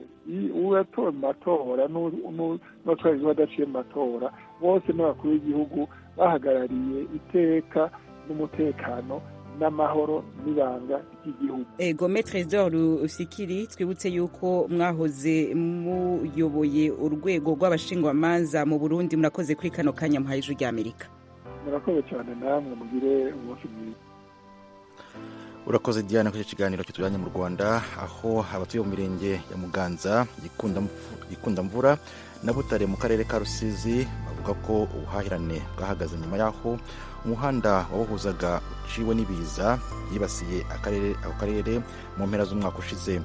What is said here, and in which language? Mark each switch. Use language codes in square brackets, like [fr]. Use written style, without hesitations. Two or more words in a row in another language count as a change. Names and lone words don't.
[rn] Uwatowe matora n'utwari badaciye matora, bose n'abakuru w'igihugu bahagarariye iteka n'umutekano n'amahoro n'ibanga ry'igihugu. Ego Maître Rufikiri, twibutse yuko mwahoze muyoboye urwego rw'abashingwamanza mu Burundi. Murakoze kuri kano kanya muhaye Ijwi ry'Amerika. Murakoze cyane namwe, mugire umunsi mwiza. Urakoze Diana kuri kiganiro kitujanye mu Rwanda, aho abatuye mu mirenge ya Muganza, Gikunda Mvura na Butare mu karere ka Rusizi bavuga ko ubuhahirane bwahagaze nyuma yaho umuhanda wawuhuzaga uciwe n'ibiza yibasiye ako karere mu mpera z'umwaka ushize.